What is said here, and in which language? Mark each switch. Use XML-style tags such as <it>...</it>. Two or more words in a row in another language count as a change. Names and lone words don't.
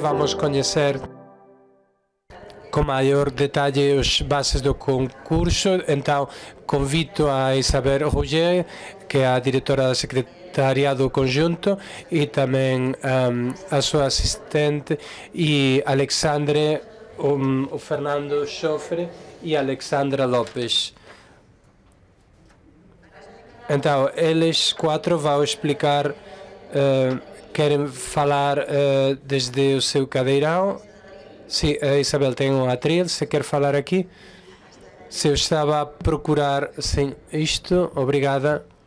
<gl>Vamos coñecer con maior detalle os bases do concurso. Então, convito a Isabel Roger, que é a directora da Secretariado Conjunto, e tamén a súa asistente, e Alexandre, o Fernando Xofre e Alexandra López.</gl> <pt>Então, eles quatro vão explicar, querem falar desde o seu cadeirão. Sim, a Isabel tem um atril, se quer falar aqui. Se eu estava a procurar, sim, isto, obrigada.</pt>